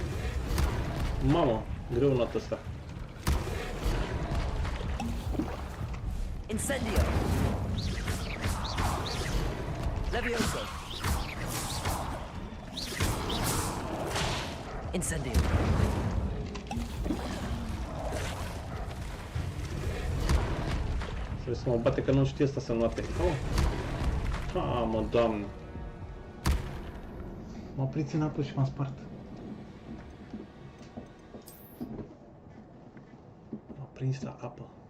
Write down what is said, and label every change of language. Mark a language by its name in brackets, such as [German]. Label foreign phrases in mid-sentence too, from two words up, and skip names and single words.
[Romanian] Mamă, greu în ăsta. Incendio. Levioso. Incendio. Trebuie să mă bate că nu știe asta să nu ate. Oh. Ah, mă, doamne. M-a prins în apă și m-a spart. M-a prins la apă.